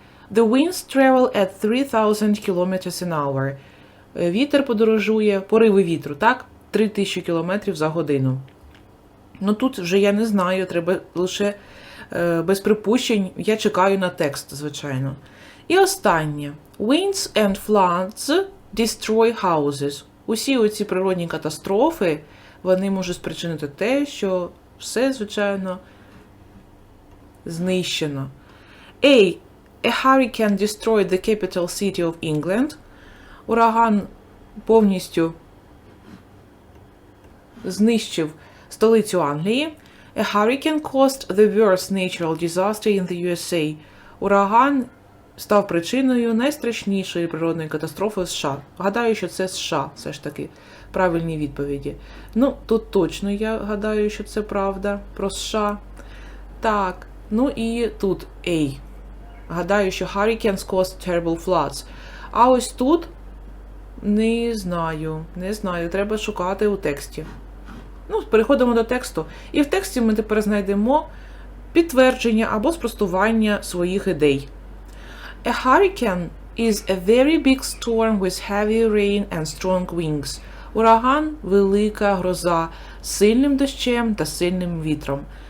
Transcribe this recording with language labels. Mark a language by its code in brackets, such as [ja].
[en] The winds travel at 3000 km an hour. [uk] Вітер подорожує, пориви вітру, так? 3000 км за годину. Ну тут вже я не знаю, треба лише без припущень, я чекаю на текст, звичайно. І останнє. [en] Winds and floods destroy houses. [uk] Усі оці природні катастрофи, вони можуть спричинити те, що все, звичайно, знищено. [en] A hurricane destroyed the capital city of England. [uk] Ураган повністю знищив столицю Англії. [en] A hurricane caused the worst natural disaster in the USA. [uk] Ураган став причиною найстрашнішої природної катастрофи в США. Гадаю, що це США, все ж таки, правильні відповіді. Ну, тут точно я гадаю, що це правда про США. Так, ну і тут A. Гадаю, що [en] hurricanes caused terrible floods. [uk] А ось тут не знаю, треба шукати у тексті. Ну, переходимо до тексту. І в тексті ми тепер знайдемо підтвердження або спростування своїх ідей. [en] A hurricane is a very big storm with heavy rain and strong winds. [uk] Ураган – велика гроза з сильним дощем та сильним вітром.